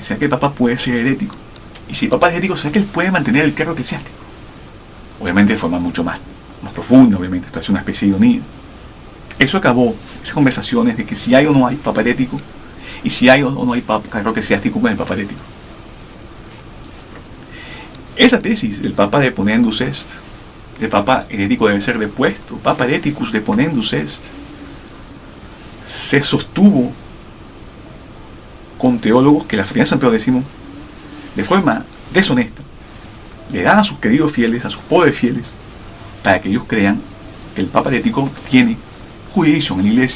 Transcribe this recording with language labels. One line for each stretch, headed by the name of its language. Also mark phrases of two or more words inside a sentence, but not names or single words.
Spanish: ¿Será que el Papa puede ser herético? Y si el Papa es herético, ¿será que él puede mantener el cargo eclesiástico? Obviamente de forma mucho más profunda, obviamente, esto es una especie de ironía. Eso acabó, esas conversaciones de que si hay o no hay Papa herético, y si hay o no hay cargo eclesiástico con el Papa herético. Esa tesis del Papa
Latin: deponendus est,
Spanish: el Papa herético debe ser depuesto,
Latin: Papa hereticus deponendus est,
Spanish: se sostuvo con teólogos que la Fraternidad San Pío X, de forma deshonesta, le dan a sus queridos fieles, a sus pobres fieles, para que ellos crean que el Papa herético tiene jurisdicción en la Iglesia.